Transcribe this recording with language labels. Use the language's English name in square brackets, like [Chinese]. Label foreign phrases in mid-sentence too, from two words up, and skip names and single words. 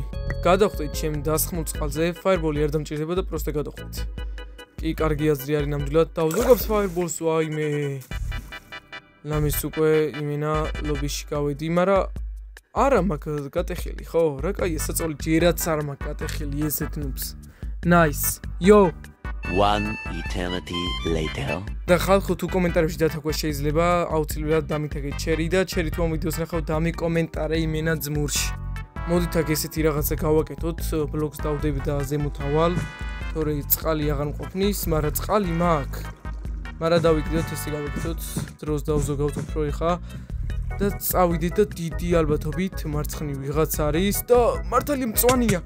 [Georgian] გადავხვდეთ ჩემ დასხმულ წყალზე, ფაიერბოლი არ დამჭირდება და პროსტა გადავხვდეთ. კი, კარგი აზრი არის ნამდვილად. დავზოგავს ფაიერბოლს, ვაიმე. ლამის უკვე იმენა ლობიში გავედი, მაგრამ არა მაქვს გატეხილი, ხო? რა კაია საწოლი ჯერაც არ მაქვს გატეხილი ესეთ ნუბს. [English] Nice. Yo. One eternity later. [Georgian] და ხალხო თუ კომენტარებში დათაგვა შეიძლება, აუცილებლად დამითაგეთ ჩერი და ჩერი თუ ამ ვიდეოს ნახავ დამიკომენტარე იმენა ძმურში. მოდით აქ ესეთი რაღაცა გავაკეთოთ, ბლოკს დავდები და ზემოთ ავალ. თორე წყალი აღარ მყოფნის, მაგრამ წყალი მაქვს. მაგრამ დავიკიდოთ ესე გავაკეთოთ, დროს დავზოგავთ უფრო ეხა და წავიდეთ და დიდი ალბათობით მარცხნივ ვიღაც არის და მართალი მწვანეა.